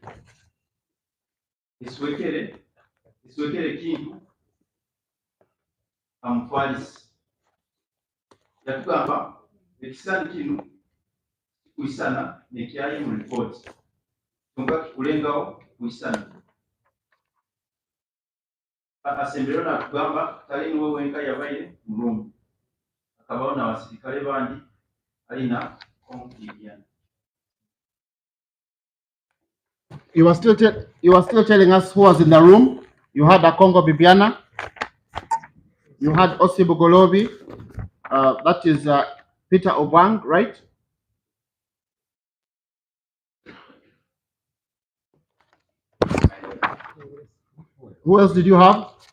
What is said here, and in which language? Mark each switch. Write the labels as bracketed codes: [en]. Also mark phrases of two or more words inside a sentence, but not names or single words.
[nyn] iswekere kintu amufaalisi yatugamba ekisani kino kikwisana nekyayi mu ripooti kyonka kikulengawo kwisana asembero natugamba tali niwe wenka yabaire mulungu akabawo n'abasirikale bandi alina konfidiana. [en] You were still telling us who was in the room. You had Akongo Bibiana. You had Osi Bugolobi. That is Peter Obang, right? Who else did you have?